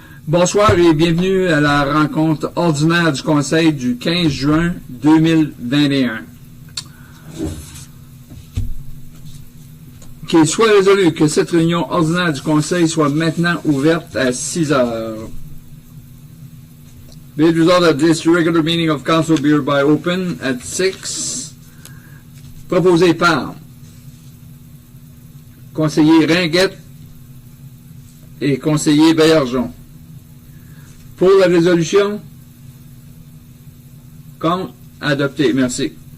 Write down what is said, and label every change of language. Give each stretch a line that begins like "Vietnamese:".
French: Bonsoir et bienvenue à la rencontre ordinaire du Conseil du 15 juin 2021. Qu'il soit résolu que cette réunion ordinaire du Conseil soit maintenant ouverte à 6 heures.
English: Be it resolved that this regular meeting of Council be hereby open at 6.
French: Proposé par conseiller Ringuette et conseiller Baillargeon. Pour la résolution, contre, adopté. Merci.